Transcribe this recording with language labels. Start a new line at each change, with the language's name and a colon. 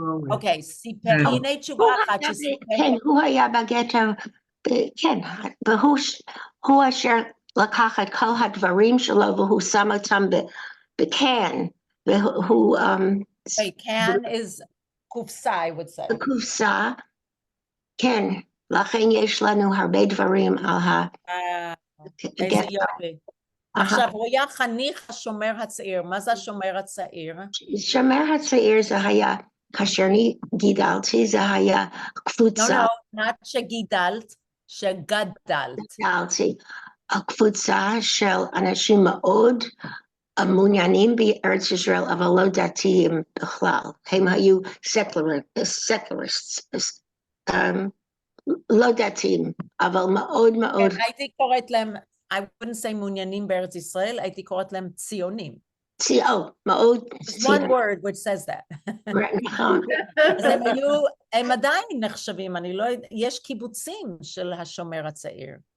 Hebrew: אוקיי, סיפר, הנה תשובה אחת שסיפר. כן, הוא היה בגטו, כן, והוא אשר לקח את כל הדברים שלו והוא שם אותם בקן, והוא...
English: can is
Hebrew: קופסה,
English: I would say.
Hebrew: קופסה, כן, לכן יש לנו הרבה דברים על איזה יופי. עכשיו, הוא היה חניך השומר הצעיר. מה זה השומר הצעיר? שומר הצעיר זה היה, כאשר אני גידלתי, זה היה קבוצה. לא,
English: not
Hebrew: שגידלת, שגדלת. גידלתי. הקבוצה של אנשים מאוד מעוניינים בארץ ישראל, אבל לא דתיים בכלל. הם היו סקולריסט, לא דתיים, אבל מאוד. הייתי קוראת להם,
English: I wouldn't say
Hebrew: מעוניינים בארץ ישראל, הייתי קוראת להם ציונים. מאוד.
English: There's one word which says that.
Hebrew: נכון. אז הם עדיין נחשבים, אני לא יודע, יש קיבוצים של השומר הצעיר.